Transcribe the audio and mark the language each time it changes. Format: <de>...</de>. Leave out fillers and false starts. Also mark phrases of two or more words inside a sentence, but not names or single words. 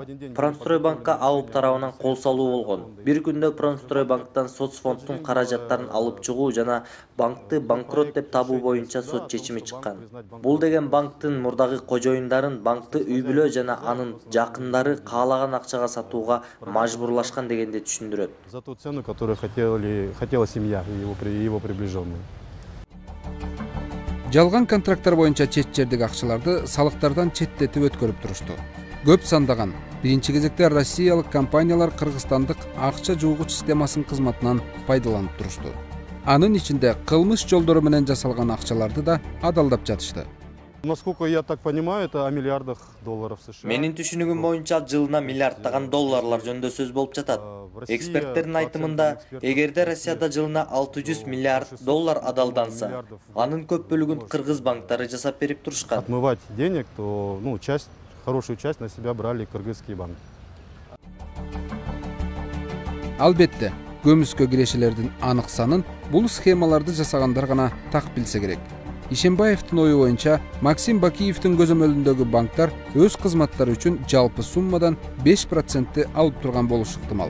<ky>Промстрой банкка АУП тарабынан кол салуу болгон. Бир күндө Промстрой банктан соцфонддун каражаттарын алып чыгуу жана банкты банкрот деп табуу боюнча сот чечими чыккан. Бул деген банктын мурдагы кожоюндарын банкты үй бүлө жана анын жакындары каалаган акчага сатууга мажбурлашкан дегенди түшүндүрөт.</ky> <ru>За ту цену, которую хотела семья и его приближенные.</ru> <ky>Жалган контракттар боюнча чет жердеги акчаларды салыктардан четтетип өткөрүп турушту. Көп сандаган биринчи кезекте Россиялык компаниялар кыргызстандык акча жуугуч системасынын кызматынан пайдаланып турушту. Анын ичинде кылмыш жолдору менен жасалган акчаларды да адалдап жатышты.</ky> <ru>Насколько я так понимаю, это о миллиардах долларов США.</ru> <ky>Менин түшүнүгүм боюнча жылына миллиардтаган долларлар жөнүндө сөз болуп жатат. Эксперттердин айтымында, эгерде Россияда жылына 600 миллиард доллар адалданса, анын көп бөлүгүн кыргыз банктары жасап берип турушкан.</ky> <ru>Отмывать денег, то хорошую часть на себя брали кыргызские банки.</ru> <ky>Албетте, көмүскө кирешелердин анык санын бул схемаларды жасагандар гана так билсе керек. Ишембаевдин ою боюнча Максим Бакиевдин көзөмөлүндөгү банктар өз кызматтары үчүн жалпы суммадан 5% алып турган болушу ыктымал.</ky>